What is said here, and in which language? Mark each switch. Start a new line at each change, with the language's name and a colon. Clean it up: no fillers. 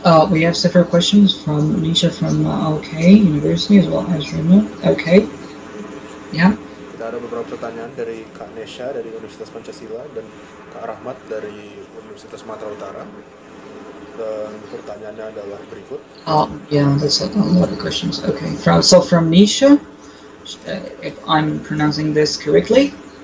English: We have several questions from Nisha from University, as well as Rima. Yeah.
Indonesian: Kita ada beberapa pertanyaan dari Kak Nesha dari Universitas Pancasila dan Kak Rahmat dari Universitas Sumatera Utara. Dan pertanyaannya adalah berikut.
English: Yeah, that's a lot of questions. Okay, from Nisha, if I'm pronouncing this correctly.